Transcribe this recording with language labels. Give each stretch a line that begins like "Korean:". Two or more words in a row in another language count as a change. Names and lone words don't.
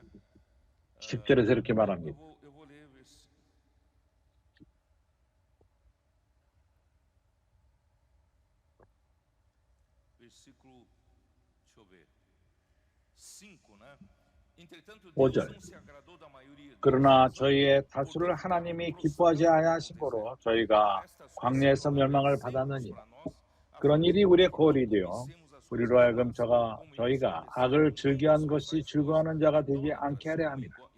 Korean: 10절에서 이렇게 말합니다.
Portuguese: Eu vou ler versículo, deixa eu ver, 5, né?
Korean: 5절. 그러나 저희의 다수를 하나님이 기뻐하지 아니하심으로 저희가 광야에서 멸망을 받았느니 그런 일이 우리의 거울이 되어 우리로 하여금 저희가 악을 즐겨한 것이 즐거워하는 자가 되지 않게 하려 함이라.